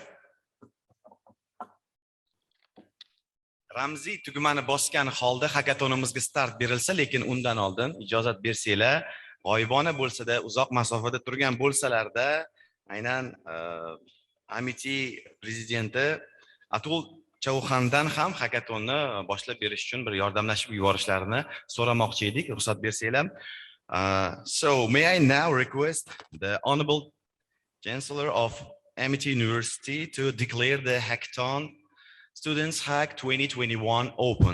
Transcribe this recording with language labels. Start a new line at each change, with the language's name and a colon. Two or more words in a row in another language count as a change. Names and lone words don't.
Uzbek: ramziy tugmani bosgan holda hackathonimizga start berilsa, lekin undan oldin ijozat bersanglar, g'oyibona bo'lsa-da, uzoq masofada turgan bo'lsalarda, aynan Amiti prezidenti Atul Chauhandan ham hackathonni boshlab berish uchun bir yordamlashib yuborishlarini so'ramoqchi edik, ruxsat bersanglar.
English: So may I now request the Honorable Chancellor of Amity University to declare the hackathon Students Hack 2021 open.